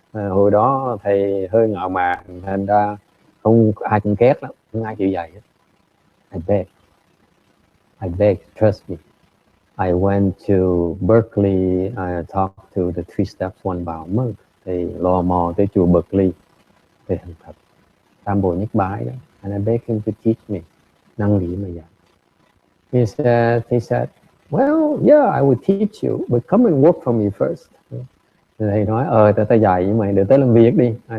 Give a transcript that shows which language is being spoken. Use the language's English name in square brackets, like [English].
[Vietnamese] Hồi đó thầy hơi ngạo mạn, thành ra không ai cũng ghét lắm, không ai chịu dạy hết. [English] I beg, trust me. I went to Berkeley, I talked to the Three Steps One Bow monk. [Vietnamese] Thầy lò mò tới chùa Berkeley, thầy thành thật, Tam Bồ Nhất Bái đó, [English] and I begged him to teach me. [Vietnamese] Năng lý mà dạy. [English] He said, well, yeah, I would teach you, but come and work for me first. [Vietnamese] Thầy nói, ta dạy nhưng mày được tới làm việc đi.